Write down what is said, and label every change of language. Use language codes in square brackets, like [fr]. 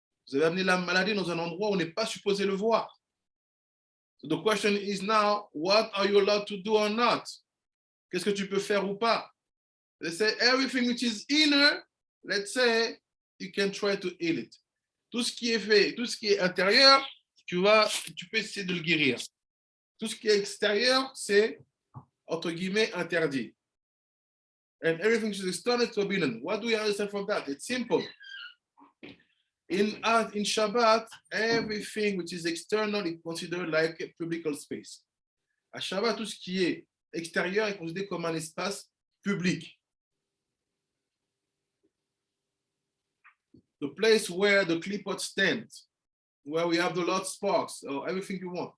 [fr] Vous avez amené la maladie dans un endroit où on n'est pas supposé le voir. [en] So the question is now, what are you allowed to do or not? [fr] Qu'est-ce que tu peux faire ou pas? [en] Let's say everything which is inner, let's say you can try to heal it. [fr] Tout ce qui est fait, tout ce qui est intérieur, tu peux essayer de le guérir. Tout ce qui est extérieur, c'est entre guillemets interdit. [en] And everything which is external is forbidden. What do we understand from that? It's simple. In Shabbat, everything which is external is considered like a public space. [fr] À Shabbat, tout ce qui est extérieur est considéré comme un espace public. [en] the place where the clipboard stands, where we have the Lord sparks, or everything you want.